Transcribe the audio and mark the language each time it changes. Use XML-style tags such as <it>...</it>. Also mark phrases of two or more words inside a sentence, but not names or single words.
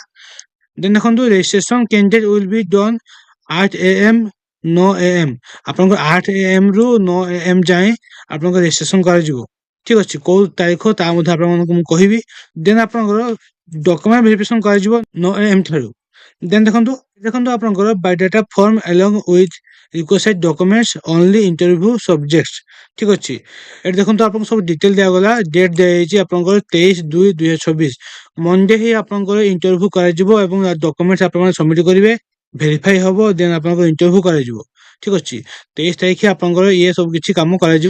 <or>ଦେନ୍ ଦେଖନ୍ତୁ</or> <en>registration candidate will be done</en> <or>8 AM 9 AM ଆପଣଙ୍କର 8 AM ରୁ 9 AM ଯାଏଁ ଆପଣଙ୍କ ରେଜିଷ୍ଟ୍ରେସନ୍ କରାଯିବ। ଠିକ୍ ଅଛି, କୋଉ ତାରିଖ ତା ମଧ୍ୟ ଆପଣମାନଙ୍କୁ ମୁଁ କହିବି। ଦେନ୍ ଆପଣଙ୍କର</or> <en>document verification</en> <or>କରାଯିବ 9 AM ଠାରୁ।</or> <en>ଦେନ୍</en> <or>ଦେଖନ୍ତୁ ଆପଣଙ୍କର</or> <en>biodata form along with requisite documents only interview subjects।</en> <or>ଠିକ୍ ଅଛି, ଏଠି ଦେଖନ୍ତୁ ଆପଣଙ୍କୁ ସବୁ ଡିଟେଲ୍ ଦିଆଗଲା। ଡେଟ୍ ଦିଆଯାଇଛି ଆପଣଙ୍କର 23/2/2026 ମଣ୍ଡେ ହିଁ ଆପଣଙ୍କର ଇଣ୍ଟରଭ୍ୟୁ କରାଯିବ ଏବଂ ଡକୁମେଣ୍ଟସ୍ ଆପଣମାନେ ସବମିଟ୍ କରିବେ, ଭେରିଫାଇ ହେବ, ଦେନ୍ ଆପଣଙ୍କର ଇଣ୍ଟରଭ୍ୟୁ କରାଯିବ। ଠିକ୍ ଅଛି, 23 ତାରିଖ ଆପଣଙ୍କର ଇଏ ସବୁ କିଛି କାମ କରାଯିବ।</or>